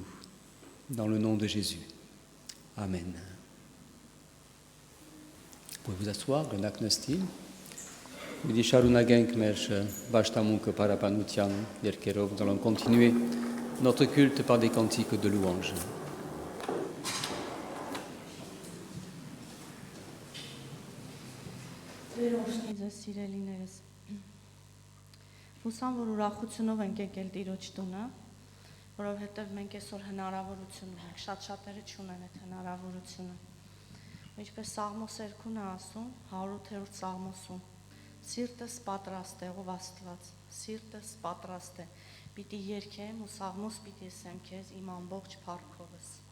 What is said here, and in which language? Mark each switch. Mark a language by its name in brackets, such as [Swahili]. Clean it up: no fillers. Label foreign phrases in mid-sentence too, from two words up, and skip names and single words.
[French] Dans le nom de Jésus. Amen. Vous pouvez vous asseoir, Glenak Nastil. Nous allons continuer notre culte par des cantiques de louange. [Armenian] Ձեզ սիրելիներս հուսամ որ ուրախությունով ենք եկել Տիրոջ տունը որովհետև մենք այսօր հնարավորություն ունենք շատ-շատերը չունեն այդ հնարավորությունը ինչպես Սաղմոս 2-ն է ասում 108-րդ Սաղմոսում սիրտս պատրաստ է ով Աստված սիրտս պատրաստ է պիտի երգեմ ու Սաղմոս պիտի ասեմ քեզ իմ ամբողջ փառքովս